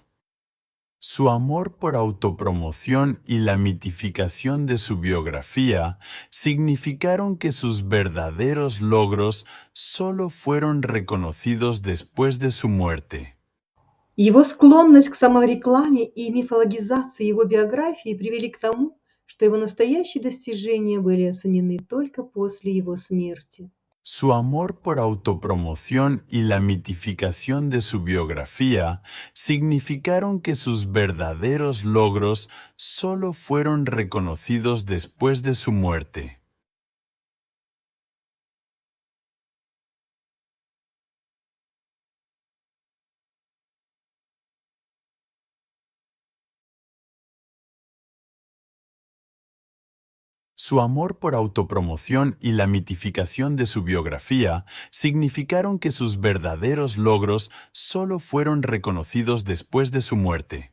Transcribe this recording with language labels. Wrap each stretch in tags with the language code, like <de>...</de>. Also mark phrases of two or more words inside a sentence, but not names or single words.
<es>Su amor por autopromoción y la mitificación de su biografía significaron que sus verdaderos logros solo fueron reconocidos después de su muerte.</es> <ru>Его склонность к саморекламе и мифологизации его биографии привели к тому, что его настоящие достижения были оценены только после его смерти.</ru> <es>Su amor por autopromoción y la mitificación de su biografía significaron que sus verdaderos logros solo fueron reconocidos después de su muerte. Su amor por autopromoción y la mitificación de su biografía significaron que sus verdaderos logros solo fueron reconocidos después de su muerte.</es>